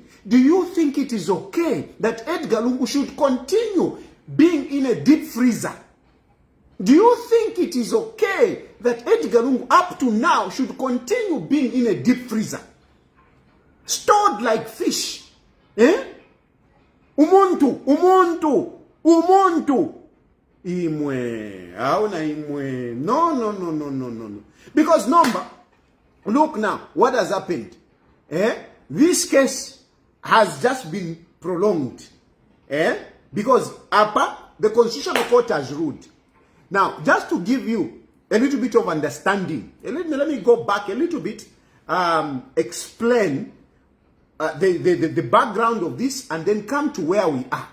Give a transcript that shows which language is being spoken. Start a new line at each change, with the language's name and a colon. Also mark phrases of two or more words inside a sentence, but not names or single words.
English: Do you think it is okay that Edgar Lungu should continue being in a deep freezer? Do you think it is okay that Edgar Lungu up to now should continue being in a deep freezer? Stored like fish.
Bemba: Umuntu. Imwe. Auna imwe. No.
English: Because look now, what has happened? This case has just been prolonged. Because the Constitutional Court has ruled. Now, just to give you a little bit of understanding, let me go back a little bit, explain the background of this, and then come to where we are.